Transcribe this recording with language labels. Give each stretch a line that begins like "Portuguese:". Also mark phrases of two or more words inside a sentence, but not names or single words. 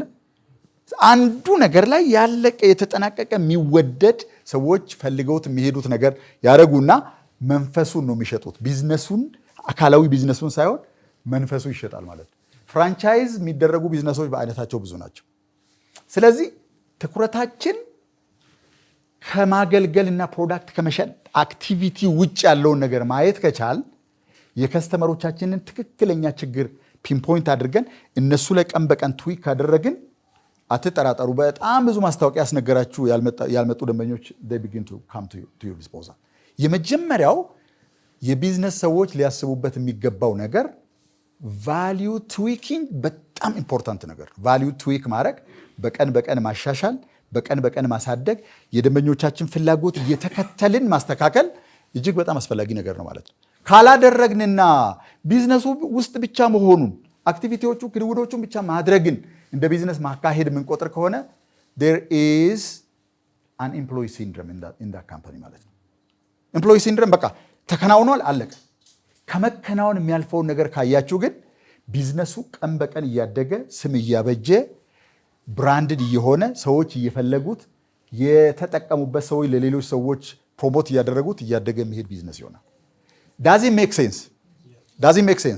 Amharic: አንዱ ነገር ላይ ያለቀ የተጠናቀቀ የሚወደድ ሰዎች ፈልገውት የሚሄዱት ነገር ያደረጉና መንፈሱን ነው የሚሸጡት። ቢዝነሱን፣ አካላዊ ቢዝነሱን ሳይሆን መንፈሱ ይሸጣል ማለት ነው። ፍራንቻይዝ የሚደረጉ ቢዝነሶች በአይነታቸው ብዙ ናቸው። ስለዚህ ትኩረታችን ከማገልገልና ፕሮዳክት ከመሸጥ አክቲቪቲ ውጭ ያለውን ነገር ማየት ከቻል የከስተመሮቻችንን ትክክለኛ ችግር ፒንፖይንት አድርገን እነሱ ላይ ቀን በቀን ትዊክ ካደረግን አትጠራጠሩ፣ በጣም ብዙ ማስታወቂያ ያስነገራችሁ ያልመጡ ደንበኞች
English: they begin to come to your disposal።
Amharic: የመጀመሪያው የቢዝነስ ሰዎች ሊያስቡበት የሚገባው ነገር
English: value tweaking
Amharic: በጣም ኢምፖርታንት ነገር። ቫልዩ ትዊክ ማድረግ፣ በቀን በቀን ማሻሻል፣ በቀን በቀን ማሳደግ፣ የደንበኞቻችን ፍላጎት እየተከተልን ማስተካከል እጅግ በጣም አስፈላጊ ነገር ነው ማለት ነው። ካላደረግንና ቢዝነሱ ውስጥ ብቻ መሆኑን አክቲቪቲዎቹ ክንውዶቹን ብቻ ማድረግን እንደ ቢዝነስ ማካሄድ የምንቆጥር ከሆነ
English: there is an employee syndrome in that company
Amharic: ማለት ነው።
English: employee syndrome
Amharic: በቃ ተከናውኗል፣ አለቀ። ከመከናወን የሚያልፈውን ነገር ካያችሁ ግን ቢዝነሱ ቀን በቀን እያደገ ስም እያበጀ ብራንድድ እየሆነ ሰዎች እየፈለጉት የተጠቀሙበት ሰዎች ለሌሎች ሰዎች ፕሮሞት እያደረጉት እያደገ የሚሄድ ቢዝነስ ይሆናል።
English: does it make sense?